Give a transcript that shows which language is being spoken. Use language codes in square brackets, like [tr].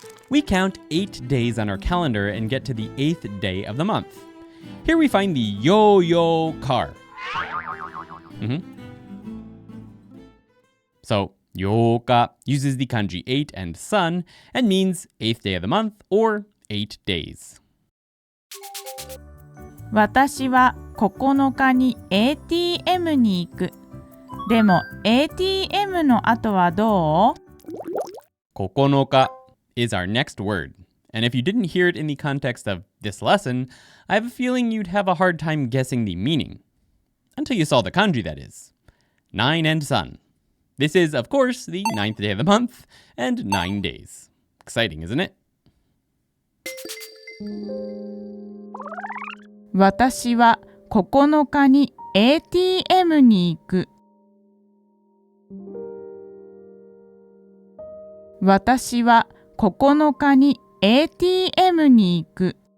[en] We count 8 days on our calendar and get to the 8th day of the month. Here we find the yo-yo car. So, 8日 uses the kanji 8 and sun and means 8th day of the month or 8 days. [ja] 私は9日に ATM に行く。でも ATM の後はどう [en] 9日 is our next word. And if you didn't hear it in the context of this lesson, I have a feeling you'd have a hard time guessing the meaning. Until you saw the kanji, that is. 9 and sun. This is, of course, the 9th day of the month and 9 days. Exciting, isn't it? [ja] 私は9日に ATM に行く。私は9日に ATM に行く。